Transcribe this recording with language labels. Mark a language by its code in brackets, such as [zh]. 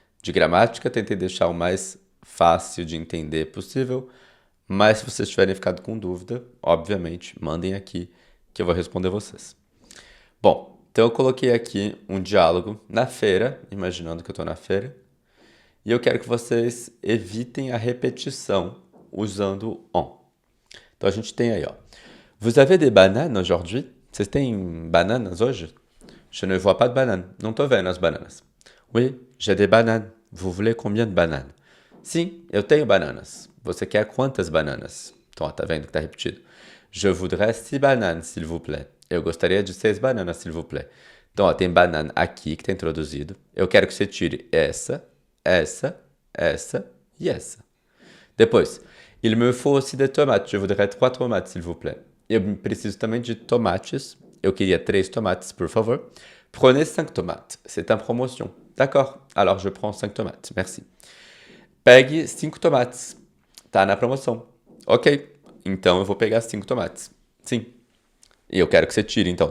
[pt] De gramática, tentei deixar o mais fácil de entender possível, mas se vocês tiverem ficado com dúvida, obviamente, mandem aqui que eu vou responder vocês. Bom, então eu coloquei aqui um diálogo na feira, imaginando que eu estou na feira, e eu quero que vocês evitem a repetição usando on. Então a gente tem aí, ó. [fr] Vous avez des bananes aujourd'hui? [pt] Vocês têm bananas hoje? [fr] Je ne vois pas de bananes. [pt] Não estou vendo as bananas. [fr] Oui, j'ai des bananes. Vous voulez combien de bananes? [pt] Sim, eu tenho bananas. Você quer quantas bananas? Então, ó, tá vendo que tá repetido. [fr] Je voudrais 6 bananes, s'il vous plaît. [pt] Eu gostaria de 6 bananas, [fr] s'il vous plaît. [pt] Então, ó, tem banana aqui que tá introduzido. Eu quero que você tire essa, essa, essa e essa. [fr] Depois, il me faut aussi des tomates. Je voudrais 3 tomates, s'il vous plaît. [pt] Eu preciso também de tomates. Eu queria 3 tomates, por favor. [fr] Prenez 5 tomates. C'est en promotion. D'accord. Alors, je prends 5 tomates. Merci. [pt] Pegue 5 tomates. Tá na promoção. Ok. Então, eu vou pegar 5 tomates. Sim. E eu quero que você tire, então.